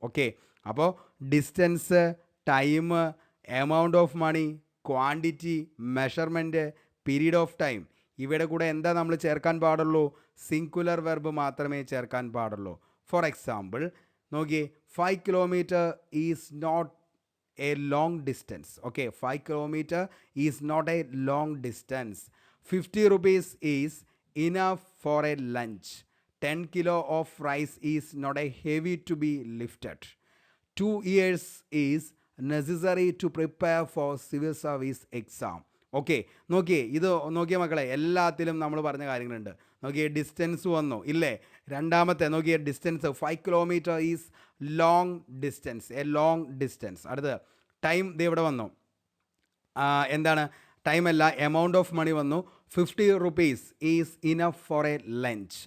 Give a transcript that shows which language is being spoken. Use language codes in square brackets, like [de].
[ml] Okay, അപ്പോൾ distance, time, amount of money, quantity, measurement, period of time ഇവയുടെ കൂടെ എന്താ നമ്മൾ ചേർക്കാൻ പാടുള്ളൂ, സിംഗുലർ വെർബ് മാത്രമേ ചേർക്കാൻ പാടുള്ളൂ. [en] For example നോക്കിയേ, 5 kilometre is not a long distance. Okay, 5 kilometre is not a long distance. 50 rupees is enough for a lunch. 10 kilo of rice is not a heavy to be lifted. 2 years is necessary to prepare for civil service exam. [ml] Okay, നോക്കിയേ, ഇത് നോക്കിയേ മക്കളെ, എല്ലാത്തിലും നമ്മൾ പറഞ്ഞ കാര്യങ്ങളുണ്ട്. നോക്കിയേ, distance വന്നു ഇല്ലേ. രണ്ടാമത്തെ നോക്കിയേ, distance [en] 5 kilometre is long distance, [ml] A long distance. അടുത്ത് ടൈം ഇത് ഇവിടെ വന്നു. എന്താണ് ടൈമല്ല, [en] Amount of money വന്നു. 50 rupees is enough for a lunch.